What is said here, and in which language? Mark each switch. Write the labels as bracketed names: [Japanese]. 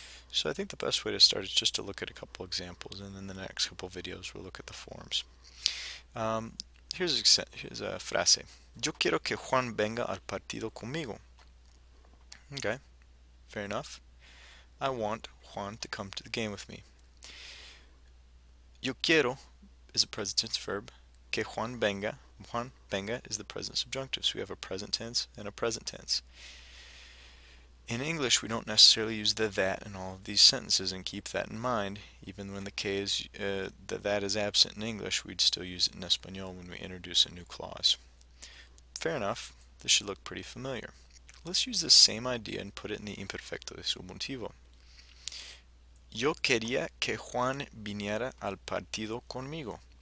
[English] So I think the best way to start is just to look at a couple examples, and in the next couple videos we'll look at the forms. Here's a frase. [Spanish] Yo quiero que Juan venga al partido conmigo. [English] Okay, fair enough. I want Juan to come to the game with me. [Spanish] Yo quiero [English] is a present tense verb. [Spanish] Que Juan venga [English] is the present subjunctive. So we have a present tense and a present tense. In English, we don't necessarily use the that in all of these sentences, and keep that in mind. Even when the the that is absent in English, we'd still use it in Espanol when we introduce a new clause. Fair enough. This should look pretty familiar. Let's use the same idea and put it in the [Spanish] imperfecto de subjuntivo. Yo quería que Juan viniera al partido conmigo.